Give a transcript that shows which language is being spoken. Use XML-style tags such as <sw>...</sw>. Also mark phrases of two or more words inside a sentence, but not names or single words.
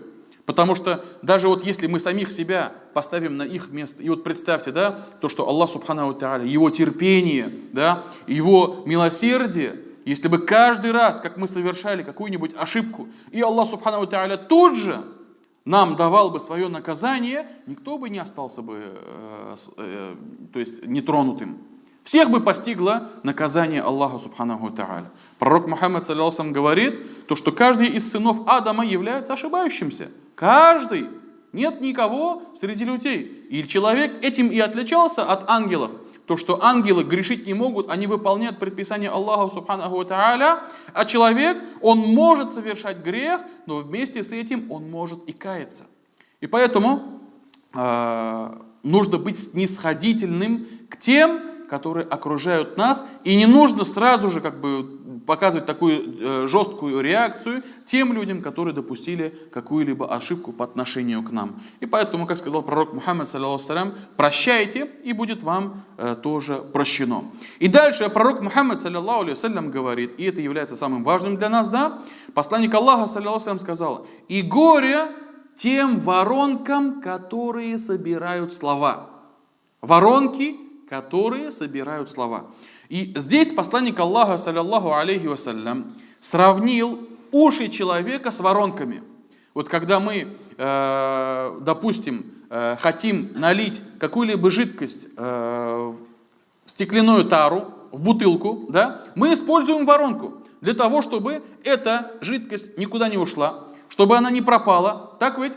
<ru>Потому что даже вот если мы самих себя поставим на их место, и вот представьте, да, то, что Аллах</ru> <ar>سبحانه وتعالى,</ar> <ru>Его терпение, да, Его милосердие, если бы каждый раз, как мы совершали какую-нибудь ошибку, и Аллах</ru> <ar>سبحانه وتعالى</ar> <ru>тут же нам давал бы свое наказание, никто бы не остался бы, то есть нетронутым. Всех бы постигло наказание Аллаха</ru> <ar>سبحانه وتعالى.</ar> <ru>Пророк Мухаммад,</ru> <ar>صلى الله عليه وسلم,</ar> <ru>говорит, то, что каждый из сынов Адама является ошибающимся. Каждый. Нет никого среди людей. И человек этим и отличался от ангелов. То, что ангелы грешить не могут, они выполняют предписания Аллаха</ru> <ar>سبحانه وتعالى,</ar> <ru>а человек, он может совершать грех, но вместе с этим он может и каяться. И поэтому нужно быть снисходительным к тем, которые окружают нас, и не нужно сразу же как бы показывать такую жесткую реакцию тем людям, которые допустили какую-либо ошибку по отношению к нам. И поэтому, как сказал пророк Мухаммад,</ru> <ar>صلى الله عليه وسلم,</ar> <ru>прощайте, и будет вам тоже прощено. И дальше пророк Мухаммад,</ru> <ar>صلى الله عليه وسلم,</ar> <ru>говорит, и это является самым важным для нас, да, посланник Аллаха,</ru> <ar>صلى الله عليه وسلم,</ar> <ru>сказал: и горе тем воронкам, которые собирают слова. Воронки, которые собирают слова. И здесь посланник Аллаха,</ru> <ar>صلى الله عليه وسلم,</ar> <ru>сравнил уши человека с воронками. Вот когда мы, допустим, хотим налить какую-либо жидкость в стеклянную тару, в бутылку, да, мы используем воронку для того, чтобы эта жидкость никуда не ушла, чтобы она не пропала, так ведь?</ru>